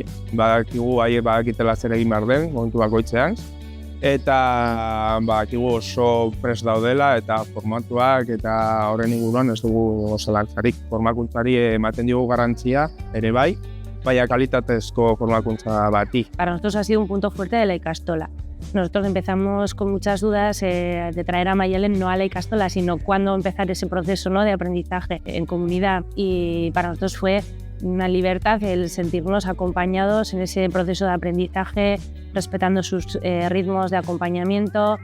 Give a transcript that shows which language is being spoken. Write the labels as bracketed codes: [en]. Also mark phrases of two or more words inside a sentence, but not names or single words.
[eu] Badakigu haiek badakitela zer egin behar den, momentu bakoitzean, eta badakigu oso prest daudela eta formatuak eta horren inguruan ez dugu zalantzarik. Formakuntzari ematen diogu garrantzia ere bai, baina kalitatezko formakuntza bati. [es] Para nosotros ha sido un punto fuerte de la ikastola. Nosotros empezamos con muchas dudas de traer a Mayalen no a la ikastola, sino cuándo empezar ese proceso, ¿no?, de aprendizaje en comunidad. Y para nosotros fue una libertad el sentirnos acompañados en ese proceso de aprendizaje, respetando sus ritmos de acompañamiento.